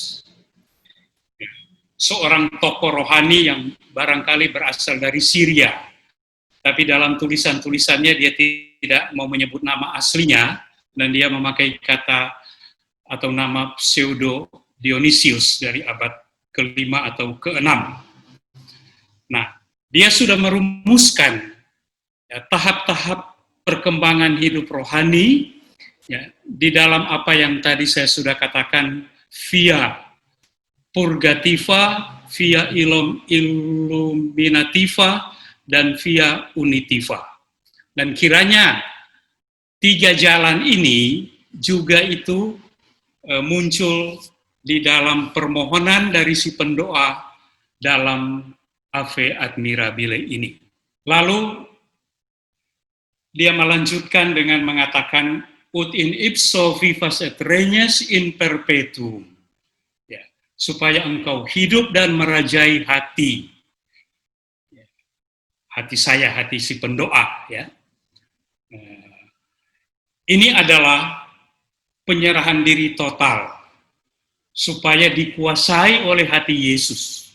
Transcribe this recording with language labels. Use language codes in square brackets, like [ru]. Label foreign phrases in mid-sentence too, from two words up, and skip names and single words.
[id] Seorang tokoh rohani yang barangkali berasal dari Syria, tapi dalam tulisan-tulisannya dia tidak mau menyebut nama aslinya, dan dia memakai kata atau nama Pseudo Dionysius dari abad ke-5 atau ke-6. Nah, dia sudah merumuskan ya, tahap-tahap perkembangan hidup rohani ya, di dalam apa yang tadi saya sudah katakan [la] via purgativa, via illuminativa, dan via unitiva. [id] Dan kiranya 3 jalan ini juga itu muncul di dalam permohonan dari si pendoa dalam Ave Admirabile ini. Lalu dia melanjutkan dengan mengatakan [la] ut in ipso vivas et regnes in perpetuum. [id] Supaya engkau hidup dan merajai hati saya, hati si pendoa. Ya. Ini adalah penyerahan diri total, supaya dikuasai oleh hati Yesus.